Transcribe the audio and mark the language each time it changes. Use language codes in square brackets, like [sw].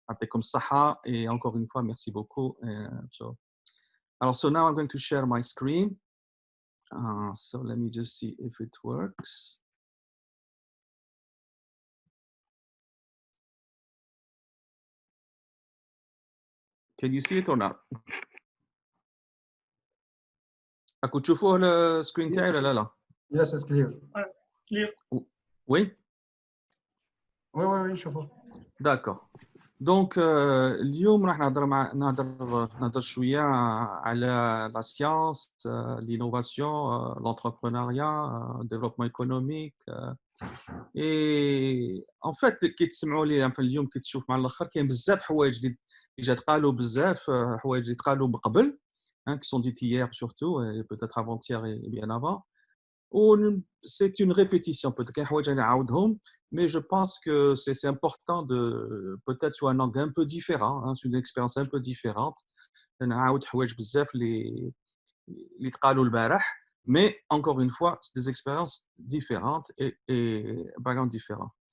[fr] Comme Saha, et encore une fois merci beaucoup. [en] So now I'm going to share my screen. So let me just see if it works. Can you see it or not? [ar] راكم تشوفوه السكرين تاعي ولا لا؟ [en] Yes, it's clear. Clear. [fr] Oui. Oui, [ar] شوفوا. [fr] D'accord. [ar] Donc, اليوم راح نهضر شوية على [fr] la science, l'innovation, l'entrepreneuriat, développement économique. [ar] Et en fait, كي تسمعوا لي في اليوم كي تشوف مع الآخر كاين بزاف حوايج اللي جات قالوا بزاف حوايج اللي تقالوا من قبل, [fr] qui sont dites hier surtout et peut-être avant-hier et bien avant. C'est une répétition, peut-être [ar] كاين حوايج اللي نعاودهم, [fr] mais je pense que c'est important de peut-être sur un angle un peu différent, sur une expérience un peu différente. [ar] نعاود حوايج بزاف اللي تقالوا البارح, [fr] mais encore une fois, c'est des expériences différentes et backgrounds différents.